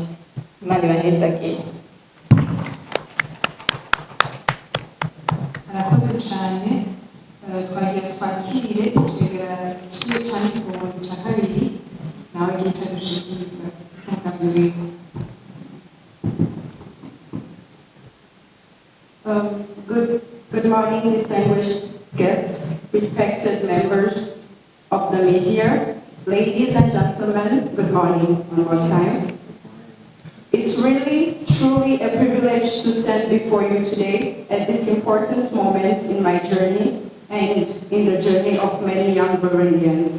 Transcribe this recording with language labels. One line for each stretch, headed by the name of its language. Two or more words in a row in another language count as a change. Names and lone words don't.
Rundi: Imana ibahezagire. Arakoze cyane. Twagira twakire twegera ikigo cya Miss Burundi cya kabiri, nawe gica gushikiriza umugambi wiwe.
English: Good morning, distinguished guests, respected members of the media, ladies and gentlemen, good morning one more time. It's really, truly a privilege to stand before you today at this important moment in my journey and in the journey of many young Burundians.